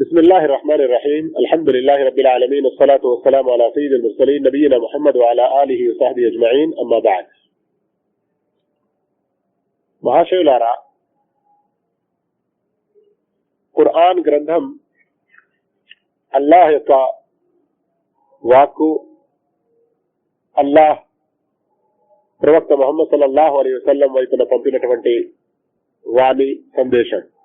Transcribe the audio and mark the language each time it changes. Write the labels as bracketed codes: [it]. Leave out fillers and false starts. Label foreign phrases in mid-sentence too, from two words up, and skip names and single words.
[ar] بسم الله الرحمن الرحيم الحمد لله رب العالمين والصلاة والسلام على سيد المرسلين نبينا محمد وعلى آله وصحبه أجمعين أما بعد. [te] మహాశయులారా, ఖురాన్ గ్రంథం అల్లాహ్ యొక్క వాక్కు, అల్లాహ్ ప్రవక్త ముహమ్మద్ [ar] صلى الله عليه وسلم [te] వైపున పంపినటువంటి వాణి సందేశం.